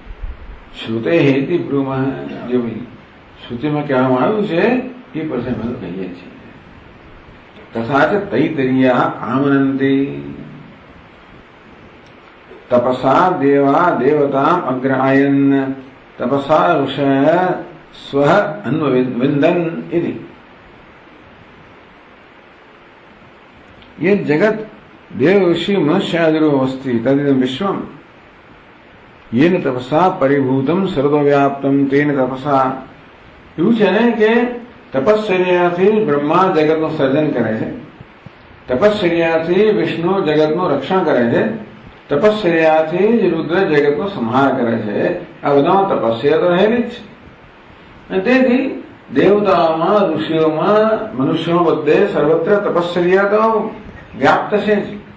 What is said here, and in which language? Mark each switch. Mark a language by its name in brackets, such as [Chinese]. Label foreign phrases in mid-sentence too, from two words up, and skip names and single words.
[Sanskrit] શ્રુતે હેતિ બ્રહ્મ, [Gujarati] જેવી શ્રુતિમાં કહેવામાં આવ્યું છે એ પરથી અમે કહીએ છીએ. [Sanskrit] તથા ચ તૈતરીયા આમનંતી તપસા દેવા દેવતા અગ્રાયન તપસા ઋષય સ્વ અન્વવિંદન ઇતિ. ये जगत देव ऋषि मनुष्यादिरो अस्ति तदिदं विश्वम येन तपसा परिभूतम सर्वव्याप्तम तेन तपसा. [Gujarati] એવું છે ને કે તપશ્ચર્યાથી બ્રહ્મા જગતનું સર્જન કરે છે, તપશ્ચર્યાથી વિષ્ણુ જગતનું રક્ષણ કરે છે, તપશ્ચર્યાથી જ રુદ્ર જગતનો સંહાર કરે છે. આ બધામાં તપસ્યા તો રહેલી જ છે. અને તેથી દેવતાઓમાં, ઋષિઓમાં, મનુષ્યો બધે સર્વત્ર તપશ્ચર્યા તો વ્યાપ્ત છે જ.